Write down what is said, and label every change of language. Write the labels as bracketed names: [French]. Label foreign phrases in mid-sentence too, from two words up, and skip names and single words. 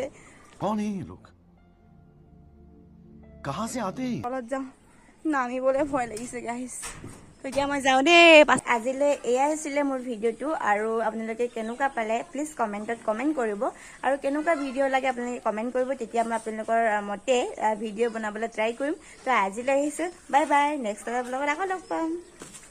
[Hindi] कौन है ये लोग कहाँ से आते हैं [Assamese] অলপ যাওঁ নামিবলৈ ভয় লাগিছে গাইস তো এতিয়া মই যাওঁ দেই আজিলৈ এয়াই আছিলে মোৰ ভিডিঅ'টো আৰু আপোনালোকে কেনেকুৱা পালে প্লিজ কমেণ্টত কমেণ্ট কৰিব আৰু কেনেকুৱা ভিডিঅ' লাগে আপোনালোকে কমেণ্ট কৰিব তেতিয়া মই আপোনালোকৰ মতে ভিডিঅ' বনাবলৈ ট্ৰাই কৰিম তো আজিলৈ আহিছোঁ [English] bye bye next [Assamese] ব্লগত আকৌ লগ পাম